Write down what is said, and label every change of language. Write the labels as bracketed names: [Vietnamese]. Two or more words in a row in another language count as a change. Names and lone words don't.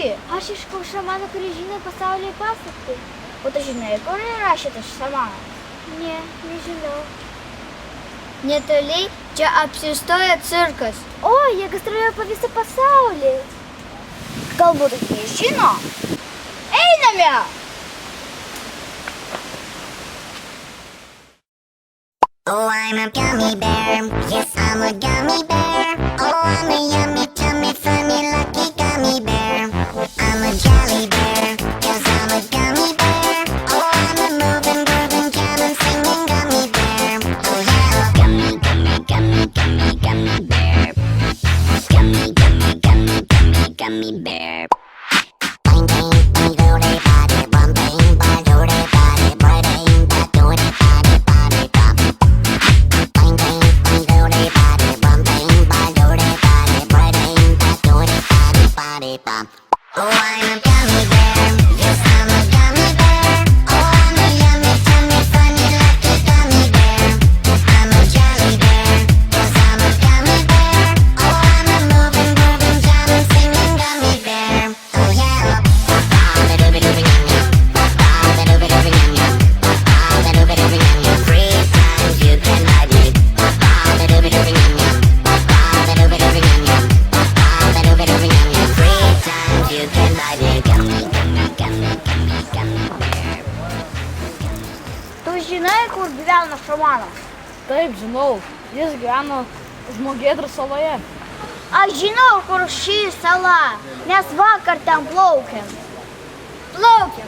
[Lithuanian] Aš iškau šamaną, kuris žino pasaulio paslaptį. O tu žinai, kur yra šitas šamanas? Ne, nežinau. Netoli čia apsistoja cirkas. O, jie gastroliuoja po visą pasaulį. Galbūt jie žino? Einame! [English] Oh, I'm a gummy bear. Yes, I'm a gummy bear. Oh, I'm a yummy, tummy, funny, lucky gummy bear. I'm a jelly bear, 'cause I'm a gummy bear. Oh, I'm a moving, grooving, jamming, singing gummy bear. Oh, yeah. Gummy, gummy, gummy, gummy, gummy bear. Gummy, gummy, gummy, gummy, gummy bear. Bang, bang, bang, do-de, body, bum, bang, bang, do-de, body, bang, bang, do-de, body, body, bum. Bang, bang, bang, do-de, body, bum, bang, bang, do-de, body, bang, bang, do-de, body, body, bum. Oh, I'm a gummy bear. Yes, I'm a gummy bear. Oh, I'm a yummy, tummy, funny, lucky gummy bear. I'm a jelly bear, 'cause I'm a gummy bear. Oh, I'm a moving, grooving, jamming, singing gummy bear. Oh, yeah. Ba-ba-ba-dooby-dooby-yum-yum. Ba-ba-ba-dooby-dooby-yum-yum. Ba-ba-ba-dooby-dooby-yum-yum. 3 times you can ride me. Ba-ba-ba-dooby-dooby-yum-yum. Ba-ba-ba-dooby-dooby-yum-yum. Ba-ba-ba-dooby-dooby-yum-yum. 3 times you can ride me. Gummy, gummy, gummy, gummy, gummy bear. [Lithuanian] Tu žinai, kur gyvena šamanas? Taip, žinau. Jis gyvena Žmogėdrų saloje. Aš žinau, kur ši sala. Mes vakar ten plaukėm. Plaukėm.